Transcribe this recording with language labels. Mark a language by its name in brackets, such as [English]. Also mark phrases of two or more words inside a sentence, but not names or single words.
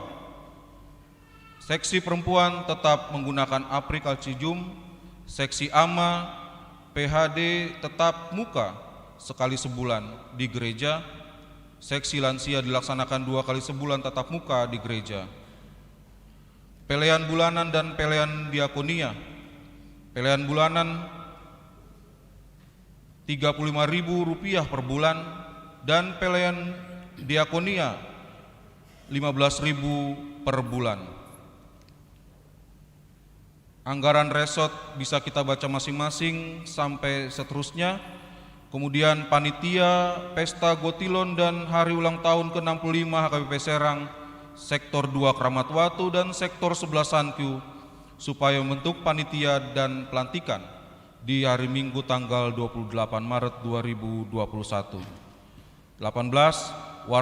[Indonesian] Seksi perempuan tetap menggunakan Aprikalcijum, seksi AMA PHD tetap muka sekali sebulan di gereja, seksi lansia dilaksanakan 2 kali sebulan tatap muka di gereja. Pelean bulanan dan pelean diakonia. Pelean bulanan Rp35.000 per bulan dan pelean diakonia 15.000 per bulan. Anggaran resort bisa kita baca masing-masing sampai seterusnya. Kemudian panitia, pesta Gotilon dan hari ulang tahun ke-65 HKBP Serang, sektor 2 Kramat Watu dan sektor 11 Sankyu, supaya membentuk panitia dan pelantikan di hari Minggu tanggal 28 Maret 2021. 18.